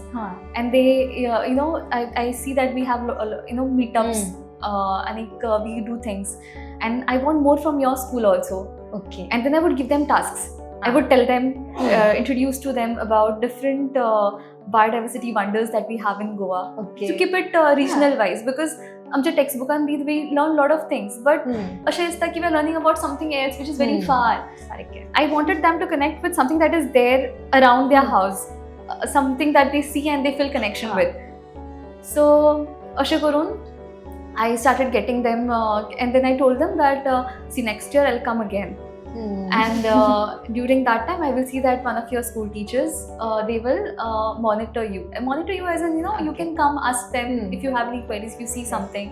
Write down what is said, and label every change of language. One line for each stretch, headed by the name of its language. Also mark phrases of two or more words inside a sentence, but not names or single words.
English: And they you know, I see that we have you know, meetups, and we do things, and I want more from your school also. Okay. And then I would give them tasks. I would tell them, introduce to them about different biodiversity wonders that we have in Goa. Okay. To keep it regional wise, because
Konkani: आमच्या textbookan
English: we learn a lot of things, but
Konkani: अशें दिसता की
English: we're learning about something else which is very far. I wanted them to connect with something that is there around their house, something that they see and they feel connection with. So
Konkani: अशें करून
English: I started getting them, and then I told them that see, next year I'll come again. And during that time I will see that one of your school teachers, they will monitor you as in, you know, you can come ask them if you have any queries, if you see something.